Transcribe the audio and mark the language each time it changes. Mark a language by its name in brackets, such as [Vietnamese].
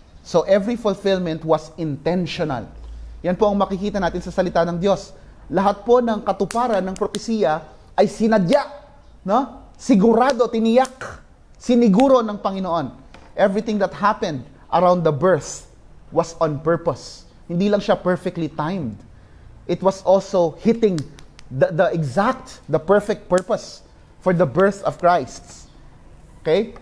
[English] So every fulfillment was intentional. [Filipino] Yan po ang makikita natin sa salita ng Diyos. Lahat po ng katuparan ng propesya ay sinadya, no? Sigurado, tiniyak, siniguro ng Panginoon. [English] Everything that happened around the birth was on purpose. [Filipino] Hindi lang siya [English] perfectly timed. It was also hitting the perfect purpose for the birth of Christ. Okay?